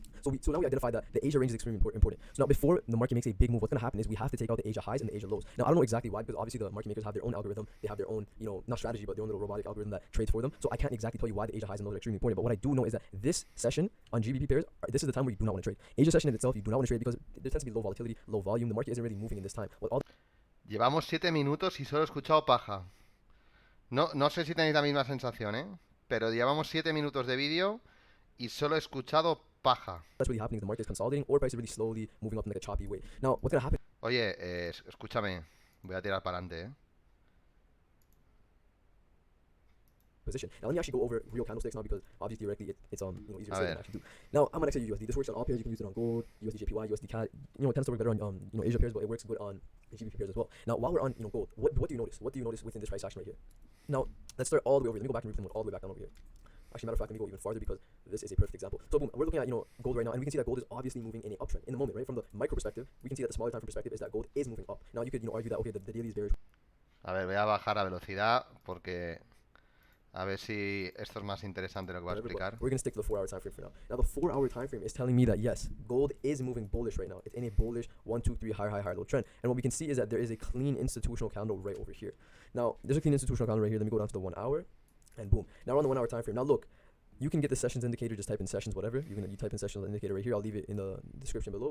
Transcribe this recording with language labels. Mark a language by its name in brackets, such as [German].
[English] So now we identify that the Asia range is extremely important. So now before the market makes a big move, what's going to happen is we have to take out the Asia highs and the Asia lows. Now I don't know exactly why, because obviously the market makers have their own algorithm, they have their own, not strategy, but their own little robotic algorithm that trades for them. So I can't exactly tell you why the Asia highs and lows are extremely important. But what I do know is that this session on GBP pairs, this is the time where you do not want to trade. Asia session in itself, you do not want to trade because there tends to be low volatility, low volume. The market isn't really moving in this time. [Spanish] Llevamos 7 minutos y solo he escuchado paja. No sé si tenéis la misma sensación, ¿eh? Pero llevamos 7 minutos de vídeo y solo he escuchado paja. [English] That's really happening. The market is consolidating or price is really slowly moving up in like a choppy way. Now, what's going to happen? [Spanish] Oye, escúchame. Voy a tirar para adelante, ¿eh? [English] Position. Now let me actually go over real candlesticks now because obviously theoretically it's easier to say than actually do. Now I'm on XAU USD. This works on all pairs. You can use it on gold, USD JPY, USD CAD. It tends to work better on Asia pairs, but it works good on GBP pairs as well. Now while we're on gold, what do you notice? What do you notice within this price action right here? Now let's start all the way over here. Let me go back and read them all the way back down over here. Actually, matter of fact, let me go even farther because this is a perfect example. So boom, we're looking at gold right now, and we can see that gold is obviously moving in an uptrend in the moment, right? From the micro perspective, we can see that the smaller time frame perspective is that gold is moving up. Now you could argue that okay, the daily is bearish. [Spanish] A ver, voy a bajar a velocidad porque A ver si esto es más interesante lo que va a [English] whatever, but [Spanish] explicar. [English] we're going to stick to the 4-hour time frame for now. Now, the 4-hour time frame is telling me that yes, gold is moving bullish right now. It's in a bullish 1, 2, 3 higher, high, higher, low trend. And what we can see is that there is a clean institutional candle right over here. Now, there's a clean institutional candle right here. Let me go down to the 1 hour, and boom. Now we're on the 1 hour time frame. Now look, you can get the sessions indicator, just type in sessions, whatever. You type in sessions indicator right here. I'll leave it in the description below.